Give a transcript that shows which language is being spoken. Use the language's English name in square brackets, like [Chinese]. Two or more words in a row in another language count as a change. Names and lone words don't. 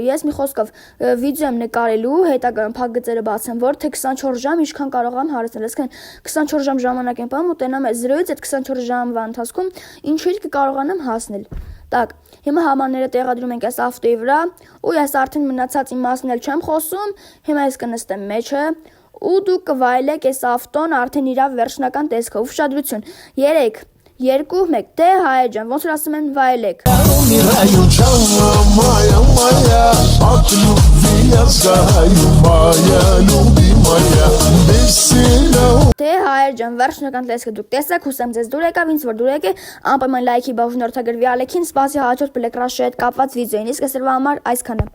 [Armenian] Ես մի խոսքով վիդեո եմ նկարելու, հետագայում փակ գծերը բացեմ, որ թե 24 ժամ ինչքան կարող եմ հարստել։ Այսինքն 24 ժամ ժամանակ եմ պահում ու տենամ 0-ից այդ 24 ժամվա ընթացքում ինչեր կկարողանամ հասնել։ Так, հիմա համարները տեղադրում ենք այս ավտոյի վրա, ու ես արդեն մնացած իմաստն էլ չեմ խոսում, հիմա ես կնստեմ մեջը ու դուք կվայելեք այս ավտոն արդեն իր վերջնական տեսքը, ուշադրություն, 3, 2, 1, դե հայ ջան, ոնց որ ասում են վայելեք։ [Russian] Моя, от любви я знаю, моя любимая. [Armenian] Դե հայեր ջան, վերջնական տեսքը դուք տեսեք, հուսամ ձեզ դուր եկավ, ինձ որ դուր եկե, անպայման լայքի բաժանորդագրվի Ալեքին, սպասի հաջորդ Black Rush-ի հետ կապված վիդեոին, իսկ այսօրվա համար այսքանը։